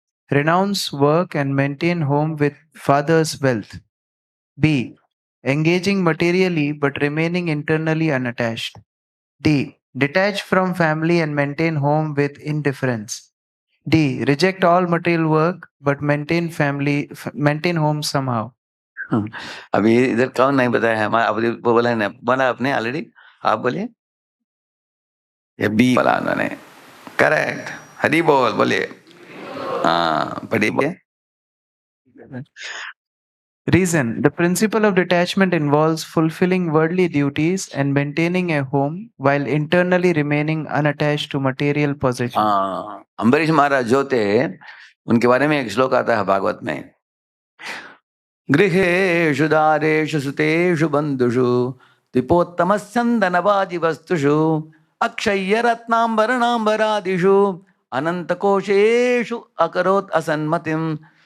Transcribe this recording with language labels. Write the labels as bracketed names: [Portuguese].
[English] Renounce work and maintain home with father's wealth. B. Engaging materially but remaining internally unattached. D. Detach from family and maintain home with indifference. D. Reject all material work but maintain home somehow. [Hindi] अभी इधर कौन नहीं बताया है? अभी बोला है ना, बोला आपने ऑलरेडी, आप बोलिए। ये बी बोला उन्होंने, करेक्ट। हरी बोल, बोलिए। हाँ पढ़िए। [English] Reason: the principle of detachment involves fulfilling worldly duties and maintaining a home while internally remaining unattached to material possession. [Hindi] हाँ, अम्बरीश महाराज जो थे उनके बारे में एक श्लोक आता है भागवत में, [Sanskrit] गृहेषु दारेषु सुतेषु बंधुषु दीपोत्तमस्यन्दनवादि वस्तुषु अक्षय्य रत्नांबरणांबरादिषु अनंत कोशेषु अकरोत् असन्मतिम।